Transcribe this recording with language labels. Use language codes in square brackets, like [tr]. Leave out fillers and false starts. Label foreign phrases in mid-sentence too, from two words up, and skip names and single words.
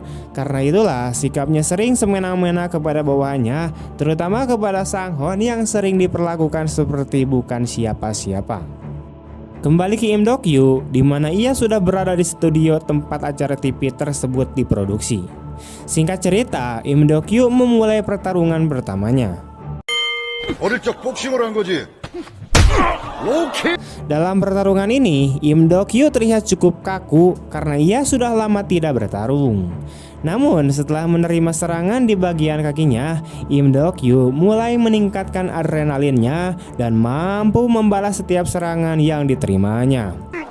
[id] Karena itulah sikapnya sering semena-mena kepada bawahannya, terutama kepada Sang-hon yang sering diperlakukan seperti bukan siapa-siapa. Kembali ke Im Dok-kyu, di mana ia sudah berada di studio tempat acara TV tersebut diproduksi. Singkat cerita, Im Dok-kyu memulai pertarungan pertamanya. [ko] 어릴 적 복싱을 한 거지. [id] Dalam pertarungan ini, Im Dok-kyu terlihat cukup kaku karena ia sudah lama tidak bertarung. Namun setelah menerima serangan di bagian kakinya, Im Dok-kyu mulai meningkatkan adrenalinnya dan mampu membalas setiap serangan yang diterimanya.